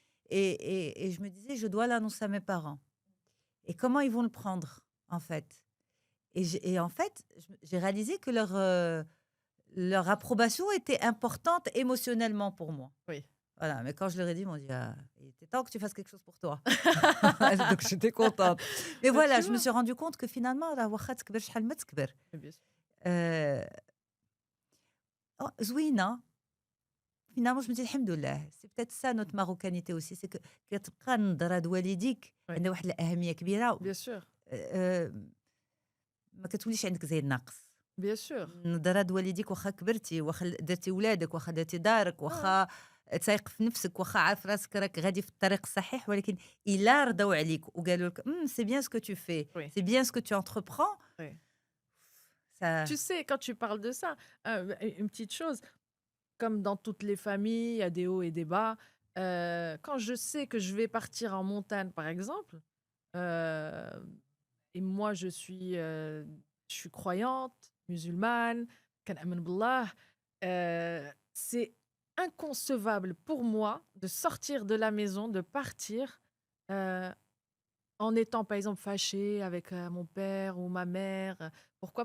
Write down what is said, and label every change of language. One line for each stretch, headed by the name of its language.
French: Et je me disais, je dois l'annoncer à mes parents. Et comment ils vont le prendre, en fait? Et en fait, j'ai réalisé que leur approbation était importante émotionnellement pour moi. oui. Voilà, mais quand je leur ai dit, ils m'ont dit: «Ah, il était temps que tu fasses quelque chose pour toi». Donc j'étais contente. Mais Ben, voilà, tu je me vois, suis rendu compte que finalement راه واخا تكبر شحال ما تكبر mais bien sûr.
Arabic: آآ زوينة.
French: Finalement, je me dis الحمد لله. C'est peut-être ça notre marocanité aussi, c'est que كتبقى النظرة د والديك Oui,
Arabic: عندها واحد الأهمية كبيرة.
French: bien sûr,
Arabic: آآ ما كتوليش عندك زي الناقص.
French: bien sûr.
Arabic: نظرات والديك واخا كبرتي، واخا درتي ولادك، واخا درتي دارك،
French: Ouais,
Arabic: واخا تايق في نفسك، واخا عارف راسك راك غادي في الطريق الصحيح، ولكن إلا رضاو عليك وقالوا لك سي بيان سكو تو في،
French: oui, سي بيان سكو تو انتربرون oui. ça. Tu sais, quand tu parles de ça, une petite chose, comme dans toutes les familles, il y a des hauts et des bas. Quand je sais que je vais partir en montagne, par exemple, euh, et moi je suis croyante, musulmane, كنآمن بالله, c'est inconcevable pour moi de sortir de la maison, de partir euh, en étant, par exemple, fâchée avec mon père ou ma mère. Pourquoi?